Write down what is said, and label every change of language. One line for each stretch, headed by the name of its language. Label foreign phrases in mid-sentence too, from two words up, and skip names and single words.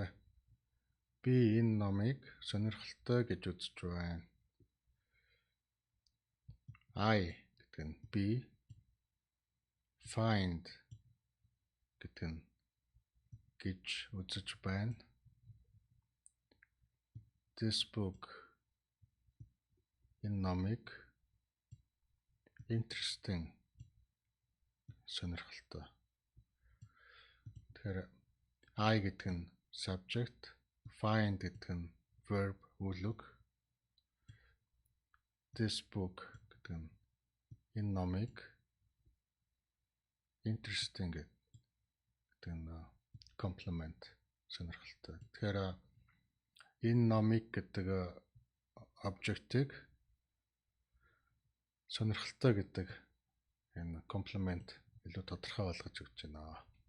Mongolian: Би энэ номыг сонирхолтой гэж үзэж байна. I гэдэг нь би, find гэдэг нь гэж үзэж байна.
English: This book
Mongolian: энэ номыг interesting сонирхолтой. Тэгэхээр I гэдэг нь subject, find гэдэг нь verb үглэг,
English: this book
Mongolian: гэдэг нь энэ номыг interesting гэдэг нь complement сонирхолтой. Тэгэхээр энэ номыг гэдэг object-ийг сонирхолтой гэдэг энэ complement илүү тодорхой болгож өгч байна.